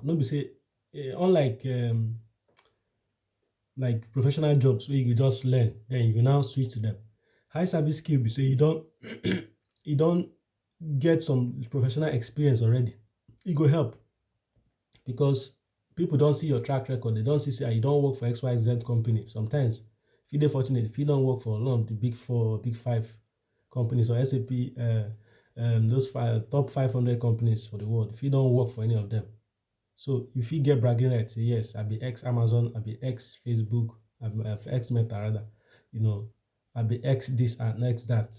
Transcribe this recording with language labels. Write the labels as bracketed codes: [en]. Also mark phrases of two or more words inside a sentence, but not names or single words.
[pcm] No be say unlike like professional jobs wey you go just learn then you go now switch to them. High service skill be say you don you don get some professional experience already. E go help because people don see your track record. They don see say you don work for XYZ company. Sometimes if you dey fortunate, if you don work for one of the big four, big five companies or SAP, those top 500 companies for the world, if you don't work for any of them, so if you get bragging rights, say yes, I be ex Amazon, I be ex Facebook, I be ex Meta rather, I be ex this and ex that.